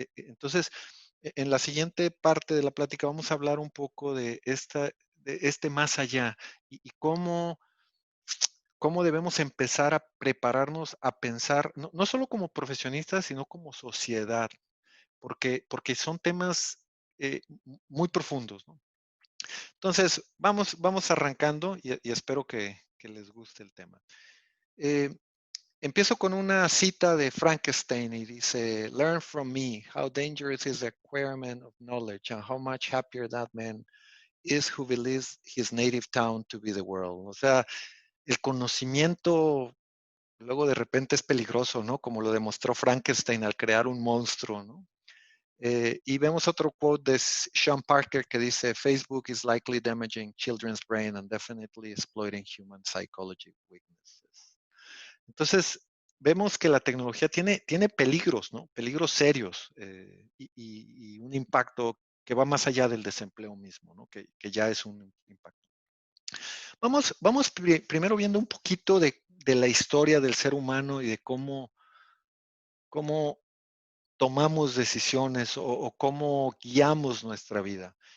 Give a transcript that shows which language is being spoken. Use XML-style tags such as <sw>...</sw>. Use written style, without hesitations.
<es>Entonces, en la siguiente parte de la plática vamos a hablar un poco de este más allá y cómo debemos empezar a prepararnos a pensar, no solo como profesionistas, sino como sociedad, porque son temas muy profundos, ¿no? Entonces, vamos arrancando y espero que les guste el tema. Eh, Empiezo con una cita de Frankenstein y dice,</es> <en>Learn from me how dangerous is the acquirement of knowledge and how much happier that man is who believes his native town to be the world.</en> <es>O sea, el conocimiento luego de repente es peligroso, ¿no? Como lo demostró Frankenstein al crear un monstruo, ¿no? Y vemos otro quote de Sean Parker que dice,</es> <en>Facebook is likely damaging children's brain and definitely exploiting human psychology weaknesses.</en> <es>Entonces, vemos que la tecnología tiene peligros, ¿no? Peligros serios y un impacto que va más allá del desempleo mismo, ¿no? Que ya es un impacto. Vamos primero viendo un poquito de la historia del ser humano y de cómo tomamos decisiones o cómo guiamos nuestra vida.</es>